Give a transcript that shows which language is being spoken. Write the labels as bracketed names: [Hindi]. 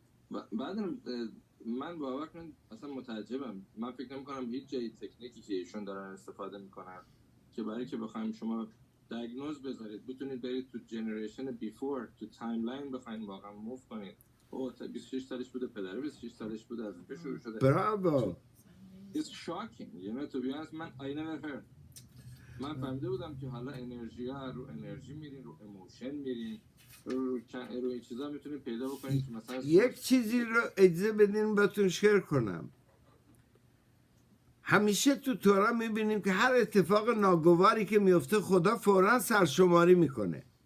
[Persian] بعد من باور کنم اصلا متعجبم. من فکر نمی‌کنم هیچ جای تکنیکی که ایشون دارن استفاده میکنن که برای که بخوایم شما دیاگنوز بذارید بتونید برید تو جنریشن بیفور، تو تایملاین بخواید واقعا موو کنید. او 26 سالش بوده، پدر 26 سالش بوده، از اونجا شروع شده. براو. [English] It's shocking, you know, to be honest. من I never heard. [Persian] من فهمیده بودم که حالا انرژی ها رو انرژی میرین، رو ایموشن میرین، رو این چیزا میتونید پیدا بکنید که مثلا یک چیزی رو اجازه بدین بهتون شیر کنم. همیشه تو تورا میبینیم که هر اتفاق ناگواری که میفته خدا فوراً سرشماری میکنه.